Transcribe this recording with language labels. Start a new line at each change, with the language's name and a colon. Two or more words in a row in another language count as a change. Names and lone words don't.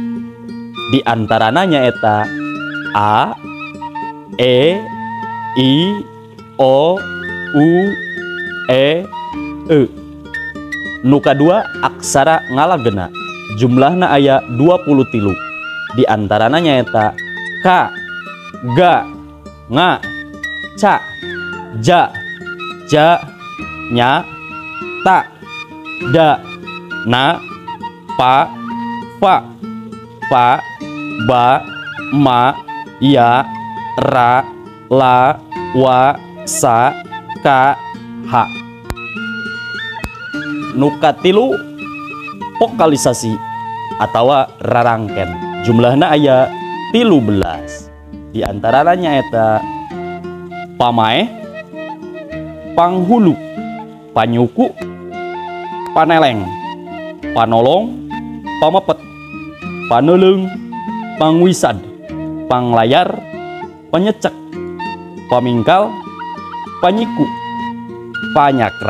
Sundanese: Di antarana nyaeta A, E, I, O, U, E, E. Nu kadua aksara ngalagena, jumlahna aya 23. Di antarana nyaeta K, Ga, Nga, Ca, Ja, Ja, Nya, Ta, Da, Na, Pa, Fa, Pa, Ba, Ma, Ya, Ra, La, Wa, Sa, Ka, Ha. Nu katilu vokalisasi atawa rarangken, jumlahna aya 13. Di antarana nyaeta pamaeh, panghulu, panyuku, paneleng, panolong, pamepet, paneulung, pangwisad, panglayar, panyecek, pamingkal, panyiku, panyakra.